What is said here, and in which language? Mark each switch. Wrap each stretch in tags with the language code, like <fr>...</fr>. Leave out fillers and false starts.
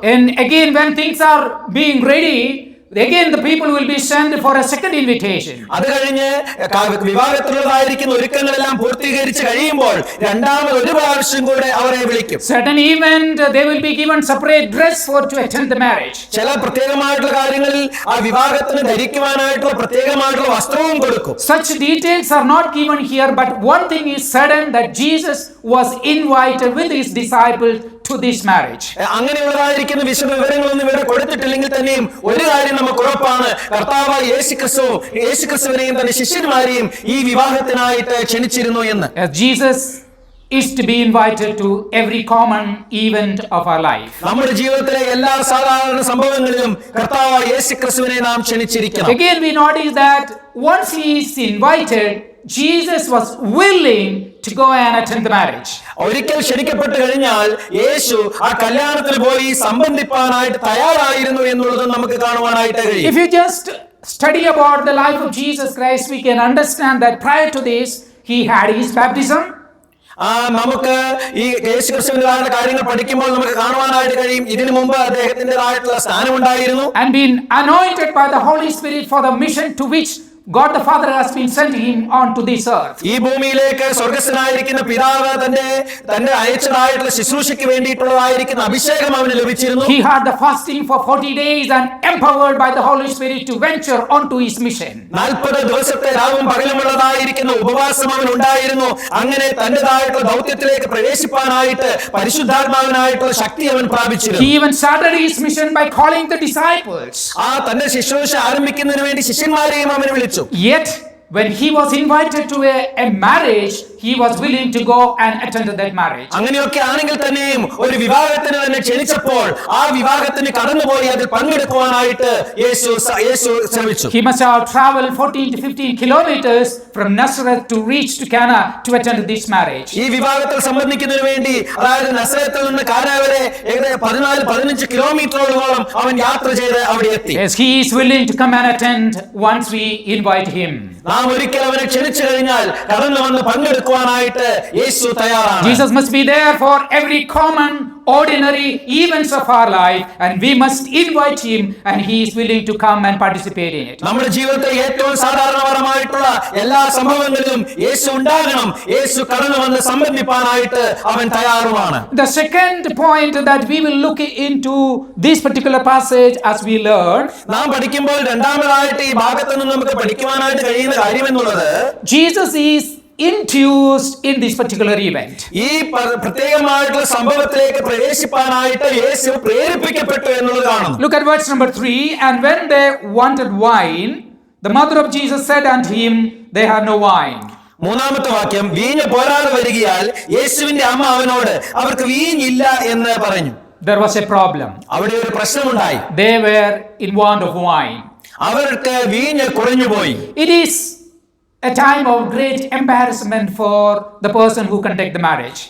<en>And again, when things are being ready, again the people will be sent for a second invitation.</en> <ml>അത് കഴിഞ്ഞ് വിവാഹത്തിലുള്ളതായിരിക്കുന്ന ഒരുക്കങ്ങളെല്ലാം പൂർത്തീകരിച്ച് കഴിയുമ്പോൾ രണ്ടാമത് ഒരു പ്രാവശ്യം കൂടെ അവരെ വിളിക്കും.</ml> <en>Certain event they will be given separate dress for to attend the marriage.</en> <ml>ചില പ്രത്യേകമായിട്ടുള്ള കാര്യങ്ങളിൽ ആ വിവാഹത്തിന് ധരിക്കുവാനായിട്ടുള്ള പ്രത്യേകമായിട്ടുള്ള വസ്ത്രവും കൊടുക്കും.</ml> <en>Such details are not given here, but one thing is certain, that Jesus was invited with his disciples to this marriage.</en> <ml>അങ്ങനെയുള്ളതായിരിക്കുന്ന വിശദ വിവരങ്ങളൊന്നും ഇവിടെ കൊടുത്തിട്ടില്ലെങ്കിൽ തന്നെയും ഒരു കാര്യം നമുക്ക് ഉറപ്പാണ്, കർത്താവായ യേശുക്രിസ്തുവിനെയും തന്റെ ശിഷ്യന്മാരെയും ഈ വിവാഹത്തിനായിട്ട് ക്ഷണിച്ചിരുന്നു എന്ന്.</ml> <en>Jesus is to be invited to every common event of our life.</en> <ml>നമ്മുടെ ജീവിതത്തിലെ എല്ലാ സാധാരണ സംഭവങ്ങളിലും കർത്താവായ യേശുക്രിസ്തുവിനെ നാം ക്ഷണിച്ചിരിക്കണം.</ml> <en>Again we notice that once he is invited, Jesus was willing to go and attend the marriage.</en> <ml>ഒരിക്കൽ ക്ഷണിക്കപ്പെട്ട് കഴിഞ്ഞാൽ യേശു ആ കല്യാണത്തിന് പോയി സംബന്ധിപ്പാനായിട്ട് തയ്യാറായിരുന്നു എന്നുള്ളത് നമുക്ക് കാണുവാനായിട്ട് കഴിയും.</ml> <en>If you just study about the life of Jesus Christ, we can understand that prior to this he had his baptism.</en> <ml>നമുക്ക് ഈ യേശുക്രിസ്തുവിന്റെ കാര്യങ്ങൾ പഠിക്കുമ്പോൾ നമുക്ക് കാണുവാനായിട്ട് കഴിയും, ഇതിനു മുമ്പ് അദ്ദേഹത്തിൻ്റെതായിട്ടുള്ള സ്ഥാനമുണ്ടായിരുന്നു.</ml> <en>And been anointed by the Holy Spirit for the mission to which God the Father has been sending him onto this earth.</en> <ml>ഈ ഭൂമിയിലേക്ക് സ്വർഗ്ഗസ്ഥനായിരിക്കുന്ന പിതാവ് തന്നെ അയച്ചതായിട്ടുള്ള ശുശ്രൂഷയ്ക്ക് വേണ്ടിയിട്ടുള്ളതായിരിക്കുന്ന അഭിഷേകം അവന് ലഭിച്ചിരുന്നു.</ml> <en>He had the fasting for 40 days and empowered by the Holy Spirit to venture onto his mission.</en> <ml>40 ദിവസത്തെ രാവും പകലുമുള്ളതായിരിക്കുന്ന ഉപവാസം അവൻ ഉണ്ടായിരുന്നു. അങ്ങനെ തന്റേതായിട്ടുള്ള ദൗത്യത്തിലേക്ക് പ്രവേശിപ്പാനായിട്ട് പരിശുദ്ധാത്മാവിനായിട്ടുള്ള ശക്തി അവൻ പ്രാപിച്ചിരുന്നു.</ml> <en>He even started his mission by calling the disciples.</en> <ml>തന്റെ ശുശ്രൂഷ ആരംഭിക്കുന്നതിന് വേണ്ടി ശിഷ്യന്മാരെയും അവൻ വിളിച്ചു.</ml> <en>Yet when he was invited to a marriage, he was willing to go and attend that marriage.</en> <ml>അങ്ങനെയൊക്കെ ആണെങ്കിൽ തന്നെയും ഒരു വിവാഹത്തിന് തന്നെ ക്ഷണിച്ചപ്പോൾ ആ വിവാഹത്തിന് കടന്നുപോയി അതിൽ പങ്കെടുക്കുവാനായിട്ട് യേശു ശ്രമിച്ചു.</ml> <en>He must have traveled 14 to 15 kilometers from Nazareth to reach to Cana to attend this marriage.</en> <ml>ഈ വിവാഹത്തിൽ സംബന്ധിക്കുന്നതിന് വേണ്ടി അതായത് നസറത്തിൽ നിന്ന് കാന വരെ ഏകദേശം 14-15 കിലോമീറ്ററോളം അവൻ യാത്ര ചെയ്ത് അവിടെ എത്തി.</ml> <en>Yes, he is willing to come and attend once we invite him.</en> <ml>നാം ഒരിക്കൽ അവനെ ക്ഷണിച്ചു കഴിഞ്ഞാൽ കടന്നു വന്ന് പങ്കെടുക്കുവാനായിട്ട് യേശു തയ്യാറാണ്.</ml> <en>Jesus must be there for every common ordinary events of our life, and we must invite him, and he is willing to come and participate in it.</en> <ml>നമ്മുടെ ജീവിതത്തിൽ ഏറ്റവും സാധാരണപരമായിട്ടുള്ള എല്ലാ സംഭവങ്ങളിലും യേശു ഉണ്ടാകണം. യേശു കടന്നു വന്ന് സംബന്ധിപ്പാനായിട്ട് അവൻ തയ്യാറുമാണ്.</ml> <en>The second point that we will look into this particular passage as we learn,</en> <ml>നാം പഠിക്കുമ്പോൾ രണ്ടാമതായിട്ട് ഈ ഭാഗത്ത് നിന്ന് നമുക്ക് പഠിക്കുവാനായിട്ട് കഴിയുന്ന കാര്യം എന്നുള്ളത്,</ml> <en>Jesus is enthused in this particular event.</en> <ml>ഈ പ്രത്യേകമായിട്ടുള്ള സംഭവത്തിലേക്ക് പ്രവേശിപ്പാനായിട്ട് യേശു പ്രേരിപ്പിക്കപ്പെട്ടു എന്നുള്ളത് കാണുന്നു.</ml> <en>Look at verse number 3. And when they wanted wine, the mother of Jesus said unto him, they have no wine.</en> <ml>മൂന്നാമത്തെ വാക്യം, വീഞ്ഞ് പോരാതെ വരികയാൽ യേശുവിന്റെ അമ്മ അവനോട് അവർക്ക് വീഞ്ഞില്ല എന്ന് പറഞ്ഞു.</ml> <en>There was a problem.</en> <ml>അവിടെ ഒരു പ്രശ്നമുണ്ടായി.</ml> <en>They were in want of wine.</en> <ml>അവർക്ക് വീഞ്ഞ് കുറഞ്ഞുപോയി.</ml> <en>It is a time of great embarrassment for the person who conduct the marriage.</en>